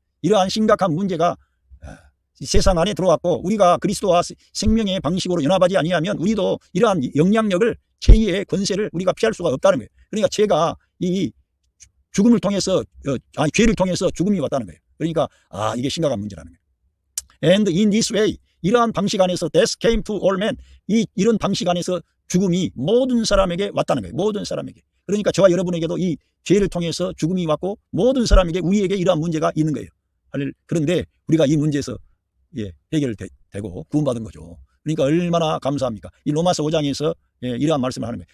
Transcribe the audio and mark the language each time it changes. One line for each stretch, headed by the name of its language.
Korean: 이러한 심각한 문제가 세상 안에 들어왔고, 우리가 그리스도와 생명의 방식으로 연합하지 아니하면 우리도 이러한 영향력을, 죄의 권세를 우리가 피할 수가 없다는 거예요. 그러니까 죄가 이 죽음을 통해서, 죄를 통해서 죽음이 왔다는 거예요. 그러니까 이게 심각한 문제라는 거예요.
English: And in this way,
Korean: 이러한 방식 안에서
English: death came to all men.
Korean: 이런 방식 안에서 죽음이 모든 사람에게 왔다는 거예요. 모든 사람에게. 그러니까 저와 여러분에게도 이 죄를 통해서 죽음이 왔고, 모든 사람에게, 우리에게 이러한 문제가 있는 거예요. 그런데 우리가 이 문제에서 해결되고 구원받은 거죠. 그러니까 얼마나 감사합니까? 이 로마서 5장에서 이러한 말씀을 하는 거예요.